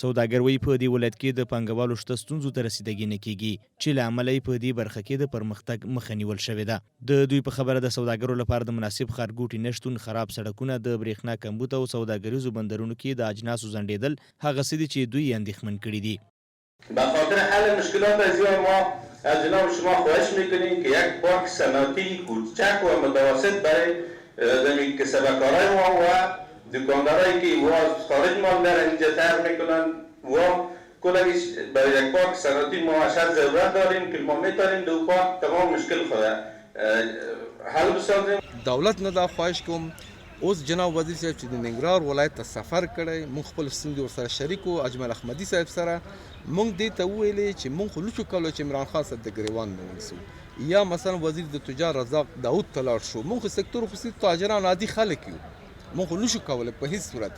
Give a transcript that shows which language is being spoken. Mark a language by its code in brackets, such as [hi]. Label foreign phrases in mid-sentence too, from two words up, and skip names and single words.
[ps] سوداګر وایي په دې ولایت کې د پانګوالو شته ستونزو ته رسیدګي نه کیږي چې له امله یې په دې برخه کې د پرمختګ مخه نیول شوې ده. د دوی په خبره د سوداګرو لپاره د مناسب ښارګوټي نشتون، خراب سړکونه، د برېښنا کمبود او سوداګریزو بندرونو کې د اجناسو ځنډېدل هغه څه دي چې دوی اندېښمن کړي دي. [fa] به خاطر حل مشکلات ازیا ما از جناب شما خواهش میکنیم که یک پارک صنعتی کوچک و متوسط برای کسبکارای ما و دکاندارایی که از خارج مال در اینجا تر میکنن و کلش برای یک پارک صنعتی ما اشد ضرورت داریم که ما میتونیم دو پارک تمام مشکل خود حل بسازیم. [ps] دولت نه دا خواهش کوم اوس جناب وزیر صاحب چې د ننګرهار ولایت ته سفر کړی، موږ خپل ستونزې ورسره شریک وو. اجمل احمدي صاحب سره موږ دې ته وویلې چې موږ خو نشو کولی چې عمران خان صاحب د ګریوان نه ونیسو، یا مثلا وزیر د تجار رزاق داود ته لاړ شو. موږ خو سکتور خصوصي تاجران عادي خلک یو، موږ خو نشو کولی په هیڅ صورت.